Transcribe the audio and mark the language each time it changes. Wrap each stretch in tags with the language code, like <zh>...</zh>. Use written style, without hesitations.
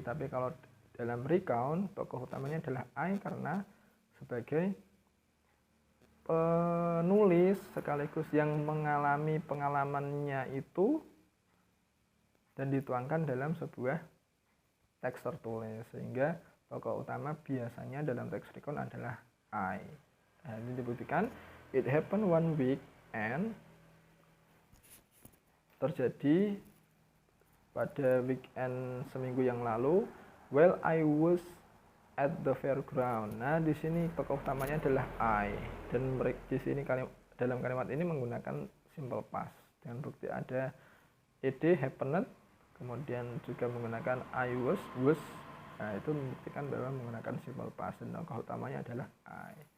<id>Tapi kalau dalam recount tokoh utamanya adalah karena sebagai penulis sekaligus yang mengalami pengalamannya itu dan dituangkan dalam sebuah teks tertulis, sehingga tokoh utama biasanya dalam teks recount adalah Nah, ini dibuktikan,</id> <en>it happened one week</en> <id>weekend terjadi pada weekend seminggu yang lalu.</id> <en>While I was at the fairground.</en> <id>Nah, di sini tokoh utamanya adalah I, dan di sini dalam kalimat ini menggunakan simple past dengan bukti ada ed happened, kemudian juga menggunakan I was. Nah, itu membuktikan bahwa menggunakan simple past dan tokoh utamanya adalah I.</id>